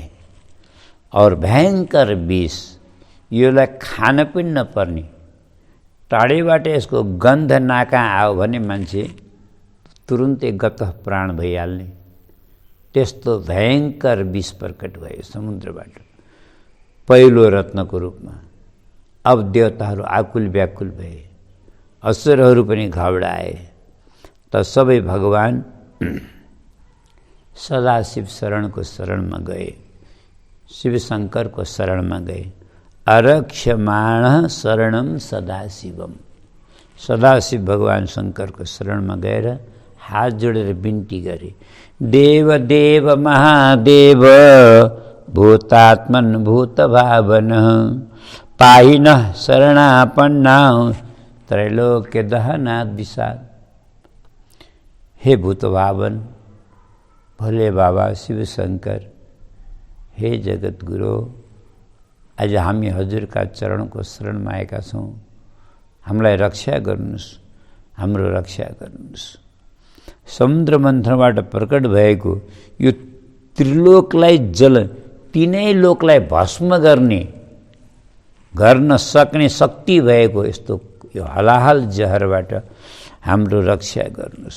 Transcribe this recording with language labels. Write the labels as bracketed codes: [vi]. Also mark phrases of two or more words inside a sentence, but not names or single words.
[ne] और भयङ्कर विष, योलाई खान पनि नपर्ने, टाढैबाट यसको गन्ध नाका आयो भने मान्छे तुरुन्तै गत प्राण भइहाल्ने, त्यस्तो भयङ्कर विष प्रकट भयो समुद्रबाट पहिलो रत्नको रूपमा। अब देवताहरू आकुल व्याकुल भए, असुरहरू पनि घबराए। त सबै भगवान सदाशिव शरणको शरणमा गए, शिवशङ्करको शरणमा गए। [sa] अरक्ष्यमाण शरणम सदाशिवम, [ne] सदाशिव भगवान शङ्करको शरणमा गएर हात जोडेर बिन्ती गरे। [sa] देव देव महादेव भूतात्मन भूतभावन पाहिनः शरणापन्ना त्रैलोक्य दहनात् विषाद। [ne] हे भूतभावन, भोले बाबा शिव शङ्कर, हे जगत गुरु, आज हामी हजुरका चरणको शरणमा आएका छौँ। हामीलाई रक्षा गर्नुहोस्, हाम्रो रक्षा गर्नुहोस्। समुद्र मन्थनबाट प्रकट भएको यो त्रिलोकलाई तीनै लोकलाई भस्म गर्न सक्ने शक्ति भएको यस्तो यो हलाहल जहरबाट हाम्रो रक्षा गर्नुहोस्।